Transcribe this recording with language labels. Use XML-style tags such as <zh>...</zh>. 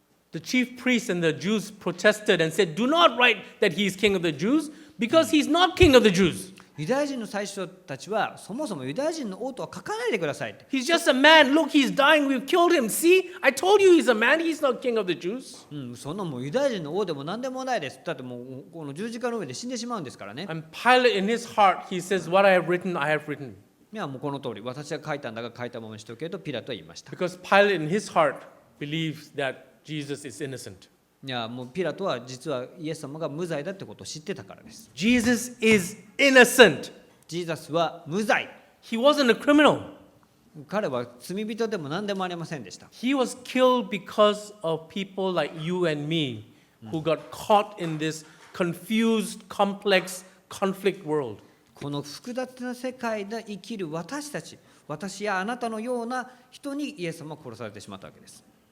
<en>The chief priests and the Jews protested and said, "Do not write that he is king of the Jews, because he's not king of the Jews.</en> <ja>ユダヤ人の最初たちはそもそもユダヤ人の王とは書かないでくださいって。</ja> <en>He's just a man. Look, he's dying. We've killed him. See, I told you he's a man. He's not king of the Jews."</en> <ja>そんなもうユダヤ人の王でも何でもないです。だってもうこの十字架の上で死んでしまうんですからね。</ja> <en>And Pilate, in his heart, he says, "What I have written, I have written."</en> <ja>いやもうこの通り、私が書いたんだが書いたままにしておけとピラトは言いました。</ja> <en>Because Pilate, in his heart, believes that Jesus is innocent.</en> <ja>いやもうピラトは実はイエス様が無罪だってことを知ってたからです。</ja> <en>Jesus is innocent.</en> <ja>ジーザスは無罪。</ja> <en>He wasn't a criminal.</en> <ja>彼は罪人でも何でもありませんでした。</ja> <en>He was killed because of people like you and me who got caught in this confused, complex, conflict world.</en> <ja>この複雑な世界で生きる私たち、私やあなたのような人にイエス様は殺されてしまったわけです。</ja>